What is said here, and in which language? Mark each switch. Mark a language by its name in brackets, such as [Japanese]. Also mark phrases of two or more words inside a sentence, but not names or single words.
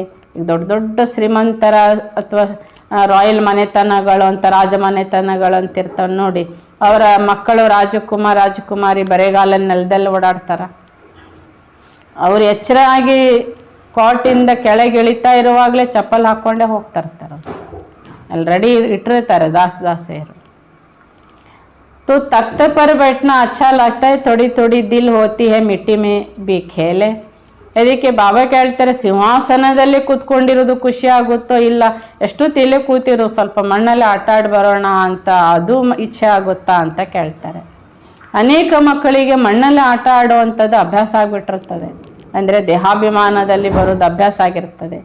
[Kannada] ಈಗ ದೊಡ್ಡ ದೊಡ್ಡ ಶ್ರೀಮಂತರ ಅಥವಾ ರಾಯಲ್ ಮನೆತನಗಳು ಅಂತ, ರಾಜಮನೆತನಗಳು ಅಂತ ಇರ್ತಾವೆ ನೋಡಿ, ಅವರ ಮಕ್ಕಳು ರಾಜಕುಮಾರಿ ಬರೆಗಾಲ ನೆಲದಲ್ಲಿ ಓಡಾಡ್ತಾರೆ. ಅವರು ಎಚ್ಚರ ಆಗಿ ಕೋರ್ಟಿಂದ ಕೆಳಗೆ ಇಳಿತಾ ಇರುವಾಗಲೇ ಚಪ್ಪಲ್ ಹಾಕ್ಕೊಂಡೇ ಹೋಗ್ತಾ ಇರ್ತಾರೆ, ಅಲ್ಲಿ ರೆಡಿ ಇಟ್ಟಿರ್ತಾರೆ ದಾಸೇರು. [Hindi] तो तख्ते पर बैठना अच्छा लगता है, थोड़ी थोड़ी दिल होती है मिट्टी में भी खेले. [Kannada] ಅದಕ್ಕೆ ಬಾಬಾ ಕೇಳ್ತಾರೆ, ಸಿಂಹಾಸನದಲ್ಲಿ ಕೂತ್ಕೊಂಡಿರೋದು ಖುಷಿ ಆಗುತ್ತೋ ಇಲ್ಲ, ಎಷ್ಟು ತಿಳಿ ಕೂತಿರು, ಸ್ವಲ್ಪ ಮಣ್ಣಲ್ಲಿ ಆಟ ಆಡಿ ಬರೋಣ ಅಂತ ಅದು ಇಚ್ಛೆ ಆಗುತ್ತಾ ಅಂತ ಕೇಳ್ತಾರೆ. ಅನೇಕ ಮಕ್ಕಳಿಗೆ ಮಣ್ಣಲ್ಲಿ ಆಟ ಆಡುವಂಥದ್ದು ಅಭ್ಯಾಸ ಆಗಿಬಿಟ್ಟಿರ್ತದೆ, ಅಂದರೆ ದೇಹಾಭಿಮಾನದಲ್ಲಿ ಬರೋದು ಅಭ್ಯಾಸ ಆಗಿರ್ತದೆ.